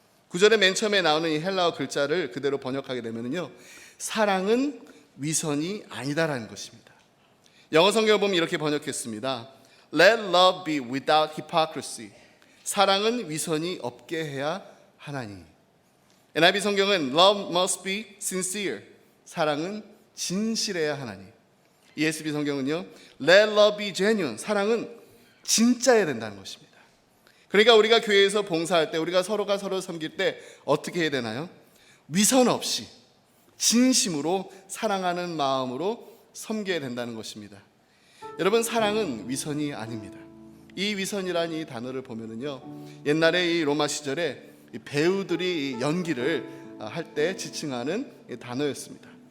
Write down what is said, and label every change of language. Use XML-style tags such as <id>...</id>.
<ko>9절의 맨 처음에 나오는 이 헬라어 글자를 그대로 번역하게 되면요, 사랑은 위선이 아니다라는 것입니다. 영어 성경을 보면 이렇게 번역했습니다.</ko> <en>Let love be without hypocrisy.</en> <ko>사랑은 위선이 없게 해야 하나니.</ko> <en>NIV</en> <ko>성경은</ko> <en>Love must be sincere.</en> <ko>사랑은 진실해야 하나니.</ko> <en>ESV</en> <ko>성경은요,</ko> <en>Let love be genuine.</en> <ko>사랑은 진짜여야 된다는 것입니다. 그러니까 우리가 교회에서 봉사할 때, 우리가 서로가 서로 섬길 때 어떻게 해야 되나요? 위선 없이 진심으로 사랑하는 마음으로 섬겨야 된다는 것입니다. 여러분, 사랑은 위선이 아닙니다. 이 위선이라는 이 단어를 보면은요, 옛날에 이 로마 시절에 이 배우들이 연기를 할 때 지칭하는 단어였습니다.</ko>